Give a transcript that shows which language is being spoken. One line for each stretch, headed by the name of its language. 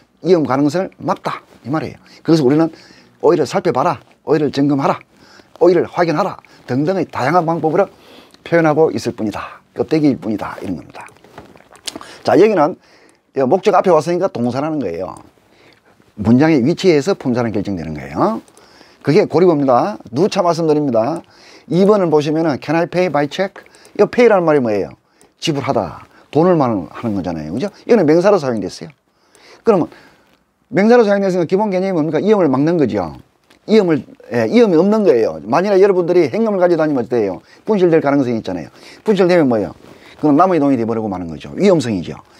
Korean: 위험 가능성을 막다. 이 말이에요. 그래서 우리는 오일을 살펴봐라. 오일을 점검하라. 오일을 확인하라. 등등의 다양한 방법으로 표현하고 있을 뿐이다. 껍데기일 뿐이다. 이런 겁니다. 자, 여기는 목적 앞에 왔으니까 동사라는 거예요. 문장의 위치에서 품사는 결정되는 거예요. 그게 고리법입니다. 누차 말씀드립니다. 2번을 보시면은
English: Can I pay by check?
Korean: 이 pay라는 말이 뭐예요? 지불하다. 돈을 하는 거잖아요. 그죠? 이거는 명사로 사용됐어요. 그러면 명사로 사용됐으니까 기본 개념이 뭡니까? 위험을 막는 거죠. 위험이 없는 거예요. 만일에 여러분들이 행dom을 가지고 다니면 어때요? 분실될 가능성이 있잖아요. 분실되면 뭐예요? 그건 남의 돈이 돼버리고 마는 거죠. 위험성이죠.